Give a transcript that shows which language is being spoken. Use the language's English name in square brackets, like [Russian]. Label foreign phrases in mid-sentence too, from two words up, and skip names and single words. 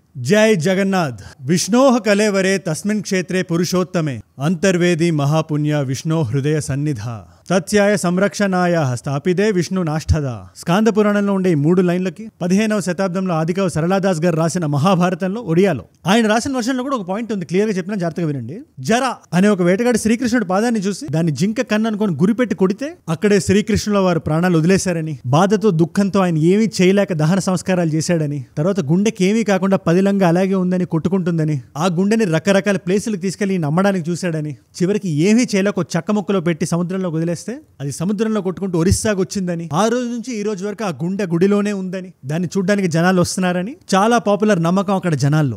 [Sanskrit] जय जगन्नाथ। विष्णोः कलेवरे तस्मिन् क्षेत्रे पुरुषोत्तमे अंतर्वेदी महापुण्य विष्णो हृदय सन्निधा తత్యాయ సంరక్షణాయ స్థాపిదే విష్ణు నాష్టద. [Telugu] స్కాంద పురాణంలో ఉండే ఈ 3 లైన్లకి 15వ శతాబ్దంలో ఆదికవి సరళదాస్ గారు రాసిన మహాభారతంలో ఒడియాలో ఆయన రాసిన వర్షన్లో కూడా ఒక పాయింట్ ఉంది. క్లియర్ గా చెప్పిన జాగ్రత్తగా వినండి. జర అనే ఒక వేటగాడి శ్రీకృష్ణుడి పాదాన్ని చూసి దాన్ని జింక కన్ను అనుకొని గురిపెట్టి కొడితే అక్కడే శ్రీకృష్ణుల వారు ప్రాణాలు వదిలేశారని, బాధతో దుఃఖంతో ఆయన ఏమీ చేయలేక దహన సంస్కారాలు చేశాడని, తర్వాత గుండెకి ఏమీ కాకుండా పదిలంగా అలాగే ఉందని కొట్టుకుంటుందని, ఆ గుండెని రకరకాల ప్లేసులకు తీసుకెళ్లి నమ్మడానికి చూశాడని, చివరికి ఏమీ చేయలేక ఒక చెక్క ముక్కలో పెట్టి సముద్రంలో వదిలేస్తే అది సముద్రంలో కొట్టుకుంటూ ఒరిస్సాకు వచ్చిందని, ఆ రోజు నుంచి ఈ రోజు వరకు ఆ గుండె గుడిలోనే ఉందని, దాన్ని చూడడానికి జనాలు వస్తున్నారని చాలా పాపులర్ నమ్మకం అక్కడ జనాల్లో.